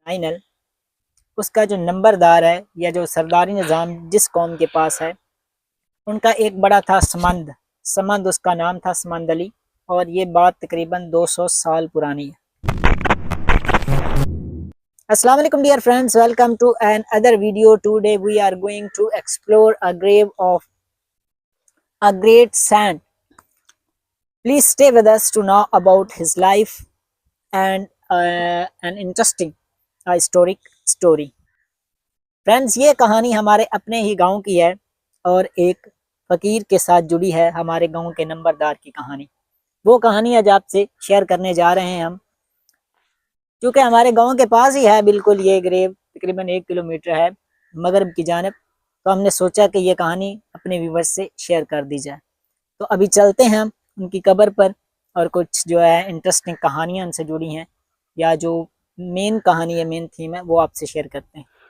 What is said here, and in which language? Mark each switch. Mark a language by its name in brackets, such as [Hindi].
[Urdu] Final اس کا جو نمبردار ہے یا جو سرداری نظام جس قوم کے پاس ہے، ان کا ایک بڑا تھا سمند اس کا نام تھا سمند علی، اور یہ بات تقریباً 200 سال پرانی ہے۔ السلام علیکم [English] Dear friends, welcome to another video. Today we are going to explore a grave of a great saint. Please stay with us to know about his life and an interesting historic story. [Urdu] Friends, یہ کہانی ہمارے اپنے ہی گاؤں کی ہے اور ایک فقیر کے ساتھ جڑی ہے، ہمارے گاؤں کے نمبردار کی کہانی۔ وہ کہانی آج آپ سے شیئر کرنے جا رہے ہیں ہم، کیونکہ ہمارے گاؤں کے پاس ہی ہے بالکل یہ گریو، تقریباً 1 کلومیٹر ہے مغرب کی جانب، تو ہم نے سوچا کہ یہ کہانی اپنے ویورز سے شیئر کر دی جائے۔ تو ابھی چلتے ہیں ہم ان کی قبر پر، اور کچھ جو ہے انٹرسٹنگ کہانیاں ان سے جڑی ہیں، یا جو مین کہانی ہے، مین تھیم ہے، وہ آپ سے شیئر کرتے ہیں۔